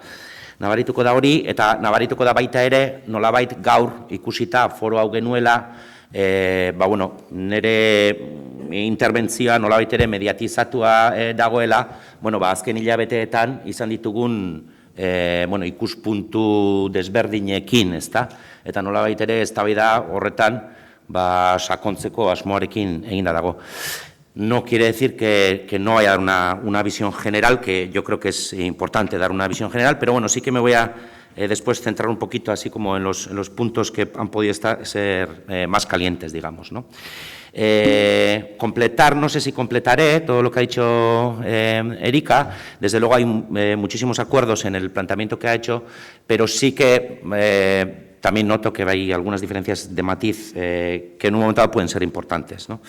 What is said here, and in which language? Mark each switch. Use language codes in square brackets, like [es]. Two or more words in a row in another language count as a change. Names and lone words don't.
[eu] Nabarituko da hori, eta nabarituko da baita ere, nolabait gaur ikusita foro hau genuela, nire interbentzioa nolabait ere mediatizatua dagoela, azken hilabeteetan izan ditugun ikuspuntu desberdinekin, ezta? Eta nolabait ere eztabaida horretan sakontzeko asmoarekin eginda dago. [es] No quiere decir que no haya una visión general, que yo creo que es importante dar una visión general, pero bueno, sí que me voy a después centrar un poquito así como en los puntos que han podido ser más calientes, digamos, ¿no? Completar, no sé si completaré todo lo que ha dicho Erika, desde luego hay muchísimos acuerdos en el planteamiento que ha hecho, pero sí que también noto que hay algunas diferencias de matiz que en un momento dado pueden ser importantes, ¿no?